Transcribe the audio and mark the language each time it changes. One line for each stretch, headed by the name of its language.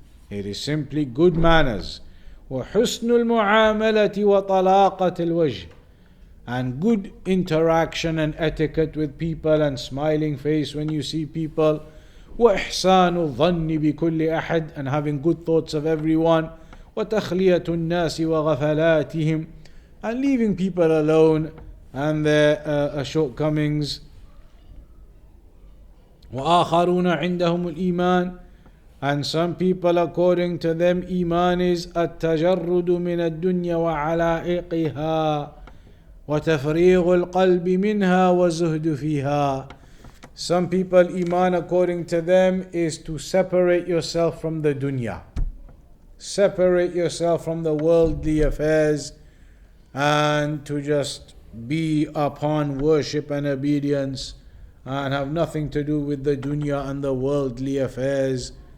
English: It is simply good manners.
Arabic: وحسن المعاملة وطلاقة الوجه,
English: and good interaction and etiquette with people and smiling face when you see people.
Arabic: وإحسان الظن بكل أحد,
English: and having good thoughts of everyone.
Arabic: وتخلية الناس وغفلاتهم,
English: and leaving people alone and their shortcomings.
Arabic: وآخرون عندهم الإيمان,
English: and some people, according to them, Iman is
Arabic: التجرد من الدنيا وعلائقها وتفريغ القلب منها والزهد فيها.
English: Some people, Iman, according to them, is to separate yourself from the dunya. Separate yourself from the worldly affairs and to just be upon worship and obedience and have nothing to do with the dunya and the worldly affairs.